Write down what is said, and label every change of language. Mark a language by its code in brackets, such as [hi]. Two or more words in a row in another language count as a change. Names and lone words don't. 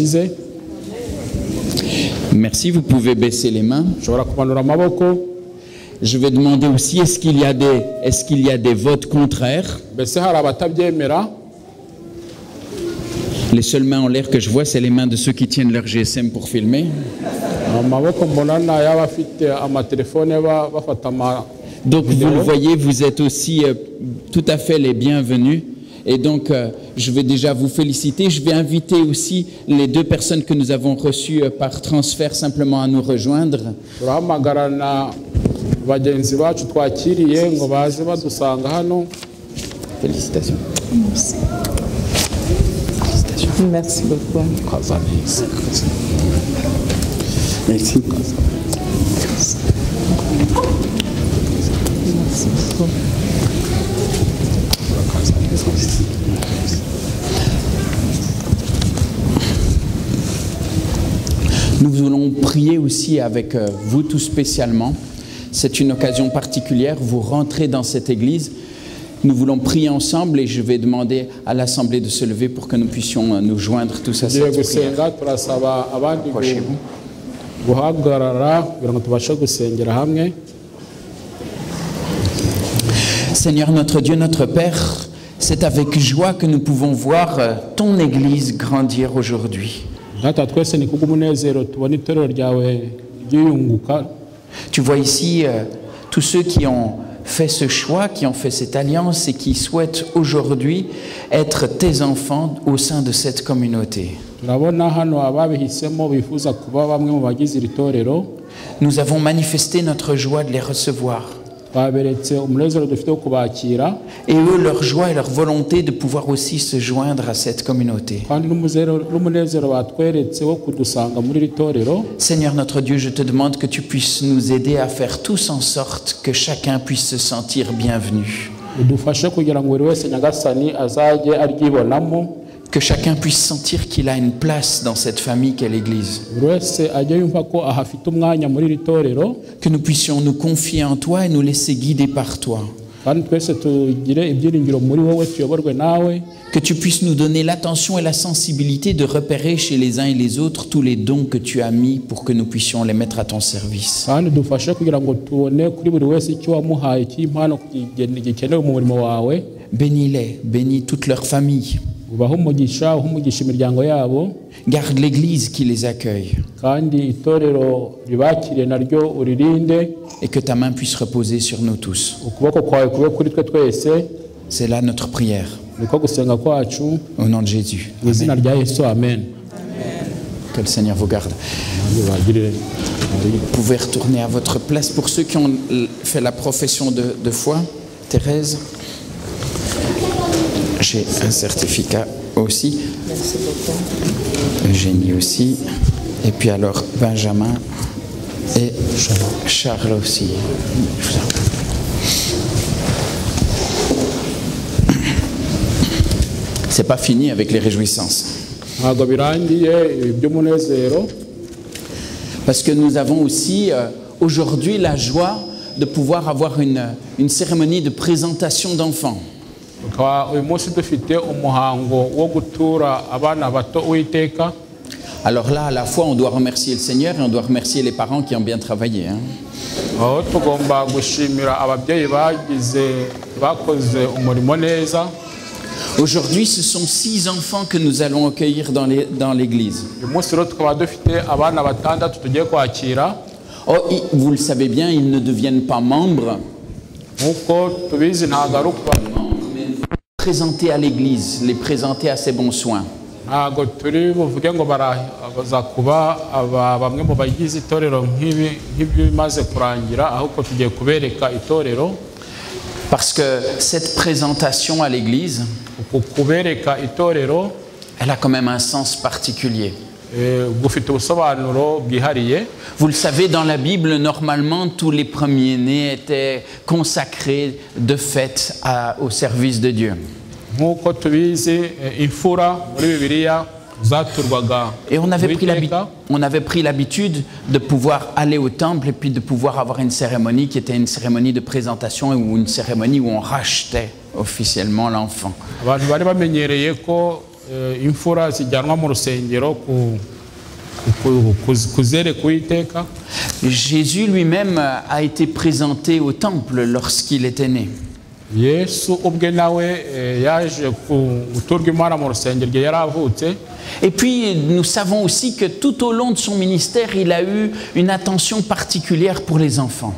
[fr] Merci, vous pouvez baisser les mains. je vais demander aussi, est-ce qu'il y a des votes contraires? [rw] mbese hari abatabyemera? [fr] Les seules mains en l'air que je vois, c'est les mains de ceux qui tiennent leur GSM pour filmer. [rw] amaboko mbona ni ay'abafite amatelefone bafata [fr] Donc vous le voyez, vous êtes aussi tout à fait les bienvenus. Et donc je vais déjà vous féliciter. Je vais inviter aussi les 2 personnes que nous avons reçues par transfert simplement à nous rejoindre. [rw] turahamagarana bagenzi bacu twakiriye ngo baze badusanga hano. [fr] Félicitations. Merci. Merci beaucoup. Merci. Merci beaucoup. Nous voulons prier aussi avec vous tout spécialement. C'est une occasion particulière. Vous rentrez dans cette église. Nous voulons prier ensemble et je vais demander à l'Assemblée de se lever pour que nous puissions nous joindre tous à cette prière. [rw] turasaba abandi guhagarara kugira ngo tubashe gusengera hamwe. [fr] Seigneur notre Dieu, notre Père, c'est avec joie que nous pouvons voir ton Église grandir aujourd'hui. [rw] Data twese ni kubw'umunezero tubona itorero ryawe ryiyunguka. [fr] Tu vois ici tous ceux qui ont fait ce choix, qui ont fait cette alliance et qui souhaitent aujourd'hui être tes enfants au sein de cette communauté. [rw] turabona hano ababihisemo bifuza kuba bamwe mu bagize iri torero. [fr] Nous avons manifesté notre joie de les recevoir. [rw] Twaberetse umunezero dufite wo kubakira. [fr] Et eux, leur joie et leur volonté de pouvoir aussi se joindre à cette communauté. [rw] kandi n'umunezero batweretse wo kudusanga muri iri torero. [fr] Seigneur notre Dieu, je te demande que tu puisses nous aider à faire tous en sorte que chacun puisse se sentir bienvenu. [rw] udufashe kugira ngo buri wese nyagasani azajye aryibonamo. [fr] Que chacun puisse sentir qu'il a une place dans cette famille qu'est l'Église. [rw] buri wese ajye yumva ko ahafite umwanya muri iri torero. [fr] Que nous puissions nous confier en toi et nous laisser guider par toi. [rw] kandi twese tugire ibyiringiro muri wowe tuyoborwe nawe. [fr] Que tu puisses nous donner l'attention et la sensibilité de repérer chez les uns et les autres tous les dons que tu as mis pour que nous puissions les mettre à ton service. [rw] kandi dufashe kugira ngo tubone kuri buri wese icyo wamuhaye cy'impano gikenewe mu murimo wawe. [fr] Bénis-les, bénis toute leur famille. [rw] ubahe umugisha imiryango yabo. [fr] Garde l'Église qui les accueille. [rw] kandi itorero ribakiriye naryo uririnde. [fr] Et que ta main puisse reposer sur nous tous. [rw] ukuboko kwawe kube kuri twe twese. [fr] C'est là notre prière. [rw] niko gusenga kwacu. [fr] Au nom de Jésus. [rw] mu izina rya Yesu, amen. [fr] Que le Seigneur vous garde. Vous pouvez retourner à votre place. Pour ceux qui ont fait la profession de foi, Thérèse, j'ai un certificat aussi. Merci beaucoup. Eugénie aussi. Et puis alors Benjamin et Charles aussi. C'est pas fini avec les réjouissances. [rw] ntabwo birangiye iby'umunezero. [fr] Parce que nous avons aussi aujourd'hui la joie de pouvoir avoir une cérémonie de présentation d'enfants. [rw] uyu munsi dufite umuhango wo gutura abana bato Uwiteka. [fr] Alors là, à la fois, on doit remercier le Seigneur et on doit remercier les parents qui ont bien travaillé. [rw] aho tugomba gushimira ababyeyi bakoze umurimo neza. [fr] Aujourd'hui, ce sont 6 enfants que nous allons accueillir dans l'église. [rw] uyu munsi rero tukaba dufite abana batandatu tugiye kwakira. [fr] Oh, vous le savez bien, ils ne deviennent pas membres. [rw] nk'uko tubizi ntabwo ari ukuba [fr] Présenter à l'église, les présenter à ses bons soins. [rw] ntabwo turi buvuge ngo baraza kuba bamwe mu bagize itorero nk'ibimaze kurangira, ahubwo tugiye kubereka itorero. [fr] Parce que cette présentation à l'église, [rw] kubereka itorero, [fr] elle a quand même un sens particulier. [rw] gufite ubusobanuro bwihariye. [fr] Vous le savez, dans la Bible, normalement, tous les premiers-nés étaient consacrés de fait au service de Dieu. [rw] nk'uko tubizi imfura muri Bibiliya zaturwaga. [fr] Et on avait pris l'habitude de pouvoir aller au temple et puis de pouvoir avoir une cérémonie qui était une cérémonie de présentation ou une cérémonie où on rachetait officiellement l'enfant. [rw] abantu bari bamenyereye ko imfura zijyanwa mu rusengero kuzereka Uwiteka. [fr] Jésus lui-même a été présenté au temple lorsqu'il était né. [rw] Yesu ubwe nawe yaje guturwa Imana mu rusengero igihe yari avutse. [fr] Et puis nous savons aussi que tout au long de son ministère, il a eu une attention particulière pour les enfants.